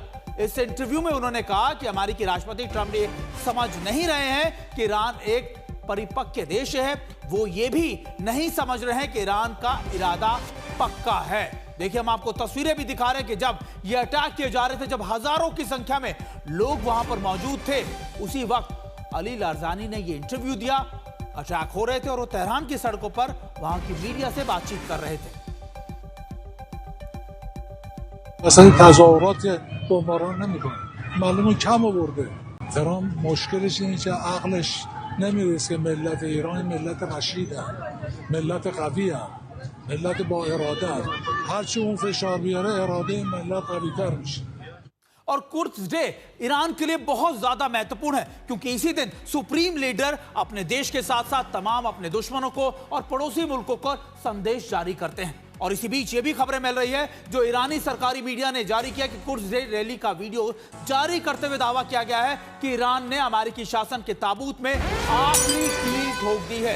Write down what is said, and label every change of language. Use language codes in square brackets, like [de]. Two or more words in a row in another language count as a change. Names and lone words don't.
[hi] इस इंटरव्यू में उन्होंने कहा कि अमेरिकी राष्ट्रपति ट्रंप ये समझ नहीं रहे हैं कि ईरान एक परिपक्व देश है, वो ये भी नहीं समझ रहे हैं कि ईरान का इरादा पक्का है। देखिए, हम आपको तस्वीरें भी दिखा रहे हैं कि जब ये अटैक किए जा रहे थे, जब हजारों की संख्या में लोग वहां पर मौजूद थे, उसी वक्त अली लारजानी ने ये इंटरव्यू दिया। अटैक हो रहे थे और वो तेहरान की सड़कों पर वहां की मीडिया से बातचीत कर रहे थे। [fa] مثلا تظاهرات بمباران نمیکنه، معلومه کم آورده. تهران مشکلش اینه که عقلش نمیرسه که ملت ایران ملت رشیدن، ملت قوی هم، ملت با اراده هم. هرچی اون فشار بیاره اراده ملت قوی تر میشه. [hi] और कुर्द डे ईरान के लिए बहुत ज्यादा महत्वपूर्ण है क्योंकि इसी दिन [en] supreme leader [hi] अपने देश के साथ साथ तमाम अपने दुश्मनों को और पड़ोसी मुल्कों को संदेश जारी करते हैं। और इसी बीच ये भी खबरें मिल रही है, जो ईरानी सरकारी मीडिया ने जारी किया कि कुर्द डे रैली का वीडियो जारी करते हुए दावा किया गया है कि ईरान ने अमेरिकी शासन के ताबूत में आखिरी कील ठोक दी है।